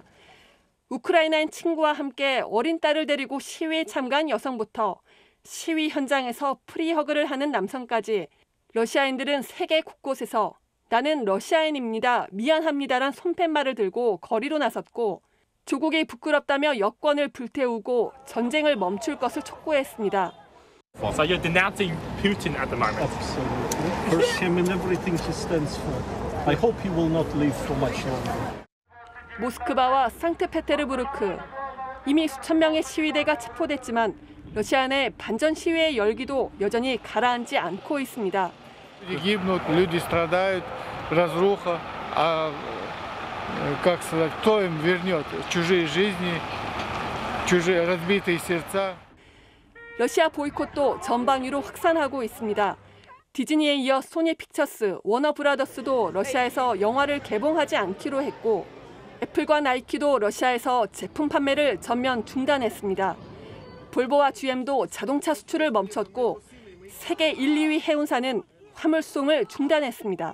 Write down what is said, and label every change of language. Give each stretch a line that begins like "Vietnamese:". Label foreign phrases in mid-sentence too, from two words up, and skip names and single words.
Korean: 우크라이나인 친구와 함께 어린 딸을 데리고 시위에 참가한 여성부터 시위 현장에서 프리허그를 하는 남성까지 러시아인들은 세계 곳곳에서 나는 러시아인입니다, 미안합니다란 손팻말을 들고 거리로 나섰고 조국이 부끄럽다며 여권을 불태우고 전쟁을 멈출 것을 촉구했습니다.
English: So you're denouncing Putin at the moment. Absolutely. For him and everything he stands for. I hope he will not live for much longer.
Korean: 모스크바와 상트페테르부르크, 이미 수천 명의 시위대가 체포됐지만 러시아 내 반전 시위의 열기도 여전히 가라앉지 않고 있습니다.
Russian: Гибнут, люди страдают, разруха, а как сказать, кто им вернет чужие жизни, чужие разбитые сердца?
Korean: 러시아 보이콧도 전방위로 확산하고 있습니다. 디즈니에 이어 소니 픽처스, 워너브라더스도 러시아에서 영화를 개봉하지 않기로 했고 애플과 나이키도 러시아에서 제품 판매를 전면 중단했습니다. 볼보와 GM도 자동차 수출을 멈췄고 세계 1, 2위 해운사는 화물송을 중단했습니다.